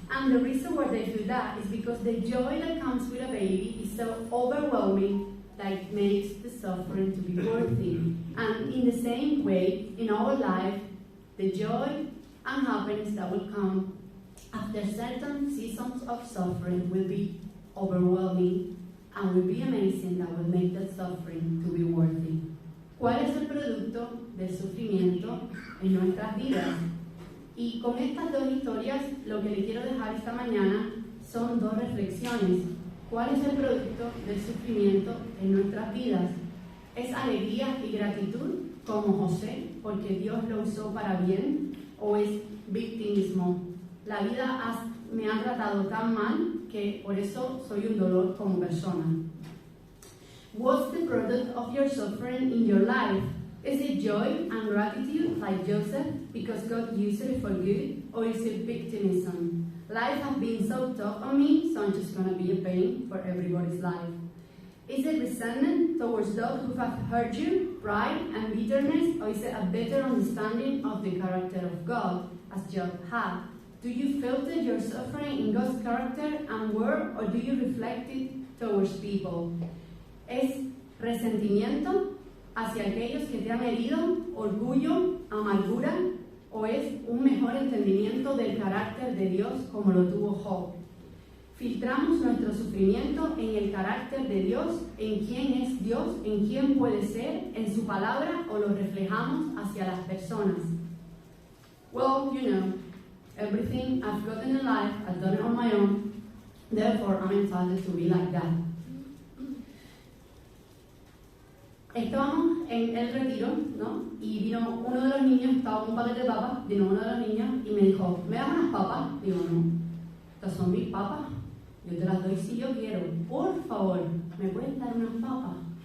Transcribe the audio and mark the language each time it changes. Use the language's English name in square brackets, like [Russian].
[English] And the reason why they do that is because the joy that comes with a baby is so overwhelming that makes the suffering to be worthy. And in the same way, in our life, the joy and happiness that will come after certain seasons of suffering will be overwhelming and will be amazing, that will make that suffering to be worthy. [Spanish] ¿Cuál es el producto del sufrimiento en nuestras vidas? Y con estas dos historias, lo que le quiero dejar esta mañana son 2 reflexiones. ¿Cuál es el producto del sufrimiento en nuestras vidas? ¿Es alegría y gratitud, como José, porque Dios lo usó para bien? ¿O es victimismo? La vida me ha tratado tan mal que por eso soy un dolor como persona. [English] What's the product of your suffering in your life? Is it joy and gratitude like Joseph because God used it for good, or is it victimism? Life has been so tough on me, so I'm just going to be a pain for everybody's life. Is it resentment towards those who have hurt you, pride and bitterness, or is it a better understanding of the character of God, as Job had? Do you filter your suffering in God's character and word, or do you reflect it towards people? [Spanish] ¿Es resentimiento hacia aquellos que te han herido, orgullo, amargura, o es un mejor entendimiento del carácter de Dios como lo tuvo Job? Filtramos nuestro sufrimiento en el carácter de Dios, en quién es Dios, en quién puede ser, en su palabra, o lo reflejamos hacia las personas. [English] Well, you know, everything I've gotten in life, I've done it on my own, therefore I'm entitled to be like that. [Spanish] Estábamos en el retiro, ¿no? Y vino uno de los niños, estaba un paquete de papas, vino uno de los niños y me dijo, ¿me das unas papas? Digo, no, estas son mis papas, yo te las doy si yo quiero, por favor, ¿me puedes dar unas papas?